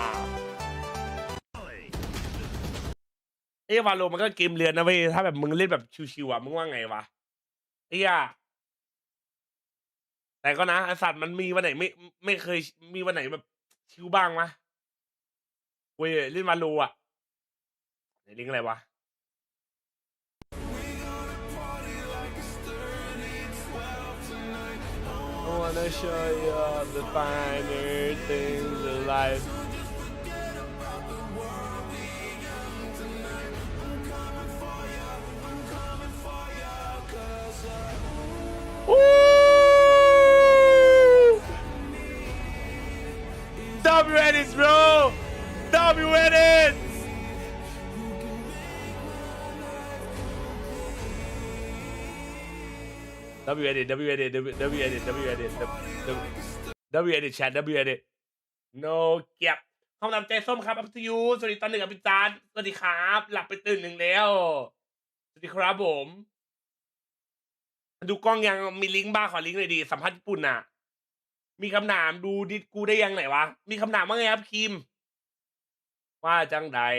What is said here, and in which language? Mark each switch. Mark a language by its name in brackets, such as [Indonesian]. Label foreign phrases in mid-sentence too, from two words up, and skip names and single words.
[Thai] ไอ้วาโลมันก็เกมเรือนนะเว้ยถ้าแบบมึงเล่นแบบชิวๆอ่ะมึงว่าไงวะไอ้ย่าแต่ก็นะไอ้สัตว์มันมีวันไหนไม่เคยมีวันไหนแบบชิวบ้างมะเว้ยเล่นวาโลอ่ะไหนลิงก์อะไรวะโอ้ [English] wanna show you all the finer things in life. W edits, bro. W edits. W edit, W edit, W edit, W edit, W edit, chat, W edit. [Thai] No เก็บห้องน้ำใจส้มครับอัพทูยูสวัสดีตอนหนึ่งกับพี่จานสวัสดีครับหลับไปตื่นหนึ่งแล้วสวัสดีครับผมดูกล้องยังมีลิงก์บ้างขอลิงก์หน่อยดีสัมภาษณ์ญี่ปุ่นน่ะมีคำถามดูดิกูได้ยังไหนวะมีคำถามว่าไงครับคิมว่าจังใด